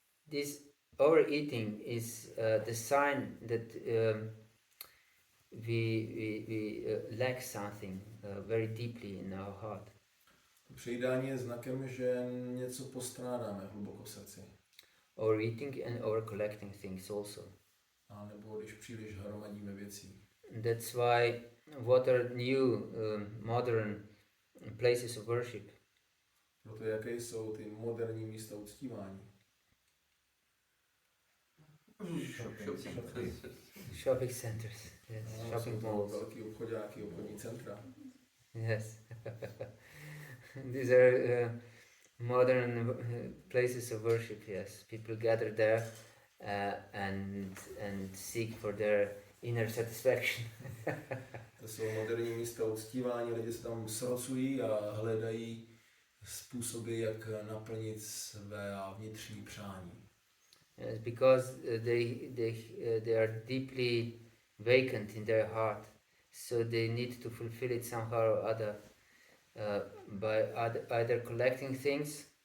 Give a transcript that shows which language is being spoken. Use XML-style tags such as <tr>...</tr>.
<en>This overeating is the sign that we lack something very deeply in our heart.</en> <cs>Přejídání je znakem, že něco postrádáme hluboko v srdci.</cs> <en>Overeating and overcollecting things also.</en> <cs>A nebo když příliš hromadíme věcí.</cs> <en>That's why what are new modern places of worship?</en> <cs>Proto jaké jsou ty moderní místa uctívání?</cs> <en>Shopping centers, yes. Shopping malls.</en> <cs>Velký obchodáky, obchodní centra.</cs> <en>Yes. These are modern places of worship, yes. People gather there and seek for their inner satisfaction.</en> <cs>To jsou moderní místa uctívání, lidi se tam srocují a hledají způsoby, jak naplnit své vnitřní přání.</cs> <en>Yes, because they are deeply vacant in their heart, so they need to fulfill it somehow or other by either collecting things.</en>